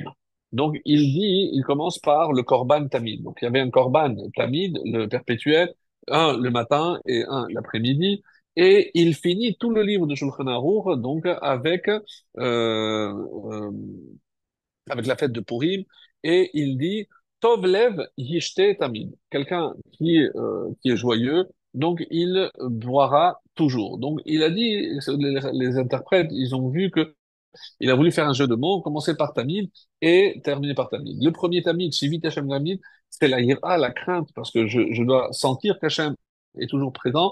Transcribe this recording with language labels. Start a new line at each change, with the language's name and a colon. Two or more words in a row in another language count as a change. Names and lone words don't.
French: Donc, il commence par le
Hebrew: קרבן תמיד.
French: Donc, il y avait un
Hebrew: קרבן תמיד,
French: le perpétuel, un le matin et un l'après-midi. Et il finit tout le livre de Shulchan Aruch, donc euh, avec la fête de Purim, et il dit
Hebrew: טוב לב ישתה תמיד.
French: Quelqu'un qui est joyeux, donc il boira toujours. Donc il a dit, les interprètes, ils ont vu que il a voulu faire un jeu de mots, commencer par Tamid et terminer par Tamid. Le premier Tamid,
Hebrew: שיוויתי השם תמיד,
French: c'est la yira, la crainte, parce que je dois sentir qu'Hashem est toujours présent.